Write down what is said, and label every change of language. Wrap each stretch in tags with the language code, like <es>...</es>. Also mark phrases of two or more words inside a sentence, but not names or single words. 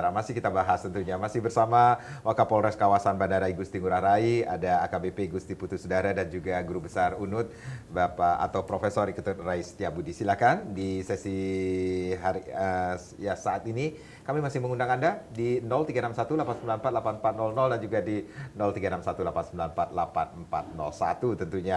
<id>Masih kita bahas tentunya, masih bersama Wakapolres Kawasan Bandara I Gusti Ngurah Rai, ada AKBP Gusti Putu Sudara dan juga Guru Besar UNUD, Bapak atau Profesor Iketut Rai Setiabudi. Silakan di sesi hari saat ini kami masih mengundang Anda di 0361-894-8400 dan juga di 0361-894-8401 tentunya.</id>